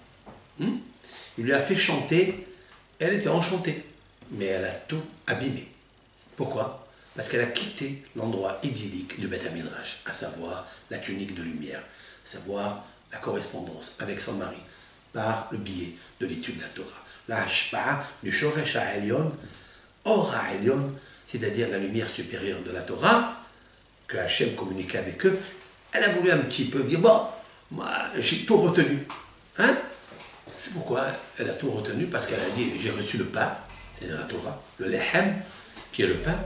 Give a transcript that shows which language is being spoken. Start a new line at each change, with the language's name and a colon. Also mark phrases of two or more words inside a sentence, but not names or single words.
French: Il lui a fait chanter, elle était enchantée, mais elle a tout abîmé. Pourquoi? Parce qu'elle a quitté l'endroit idyllique du Beth Midrash, à savoir la tunique de lumière, à savoir la correspondance avec son mari, par le biais de l'étude de la Torah.
Hebrew: La hashpa'a du שורש העליון, אור העליון,
French: c'est-à-dire la lumière supérieure de la Torah, que Hachem communiquait avec eux, elle a voulu un petit peu dire, bon, moi j'ai tout retenu. Hein? C'est pourquoi elle a tout retenu, parce qu'elle a dit, j'ai reçu le pain, c'est-à-dire la Torah, le lehem, qui est le pain.